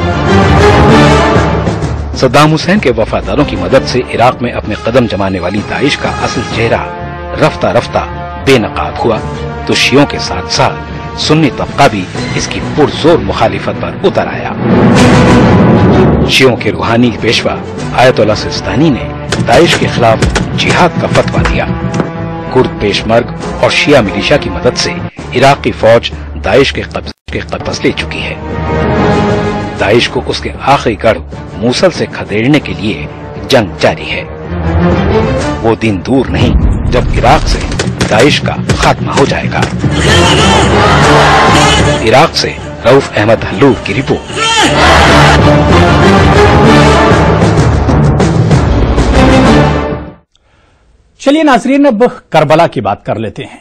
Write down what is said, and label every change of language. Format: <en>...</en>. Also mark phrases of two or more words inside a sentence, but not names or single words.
<ur>صدام حسین کے وفاداروں کی مدد سے عراق میں اپنے قدم جمانے والی داعش کا اصل چہرہ رفتہ رفتہ بے نقاب ہوا تو شیعوں کے ساتھ ساتھ سنی طبقہ بھی اس کی پرزور مخالفت پر اتر آیا۔ شیعوں کے روحانی پیشوا آیت اللہ سستانی نے داعش کے خلاف جہاد کا فتویٰ دیا۔ کرد پیش مرگ اور شیعہ ملیشیا کی مدد سے عراق کی فوج داعش کے قبضے لے چکی ہے۔ داعش کو اس کے آخری گڑھ موصل سے کھدیڑنے کے لیے جنگ جاری ہے. وہ دن دور نہیں جب عراق سے داعش کا خاتمہ ہو جائے گا. عراق سے رؤف احمد ہلور کی رپورٹ. چلیے ناظرین، اب کربلا کی بات کر لیتے ہیں.</ur>